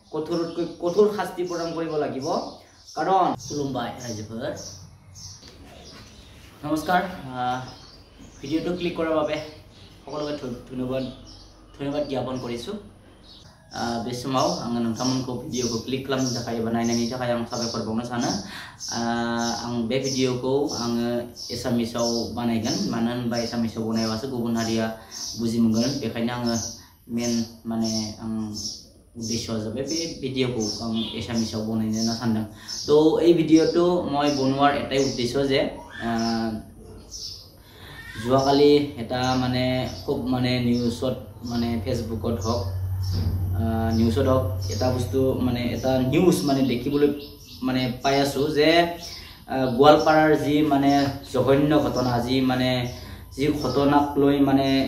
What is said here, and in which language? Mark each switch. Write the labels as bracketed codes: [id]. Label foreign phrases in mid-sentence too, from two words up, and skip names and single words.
[as] কঠোৰ শাস্তি প্ৰদান কৰিব লাগিব কাৰণ খুলুমবাই ৰাইজৰ নমস্কাৰ ভিডিঅ'টো ক্লিক কৰাৰ বাবে সকলোকে ধন্যবাদ জ্ঞাপন [brx] কৰিছোঁ बे समाव आङो नोंथांमोनखौ भिडिअखौ क्लिक खालामनो थाखाय एबा नायनायनि थाखाय आं साबायखर बावनो सानो आं बे भिडिअखौ आङो एसामिसाव बानायगोन मानो होनबा एसामिसाव बनायबासो गुबुन हारिया बुजि मोनगोन बेखायनो आङो मेन माने आं उद्देश्यआ जाबाय बे भिडिअखौ आं एसामिसाव बनायनो सानदों तो [as] এই ভিডিঅটো মই বনোৱাৰ এটাই উদ্দেশ্য যে যোৱাকালি এটা মানে খুব মানে নিউজত মানে ফেসবুকত হওক নিউজত হওক এটা বস্তু মানে এটা নিউজ মানে দেখিবলৈ মানে পাই আছো যে গোৱালপাৰাৰ যি মানে জঘন্য ঘটনা যি ঘটনাক লৈ মানে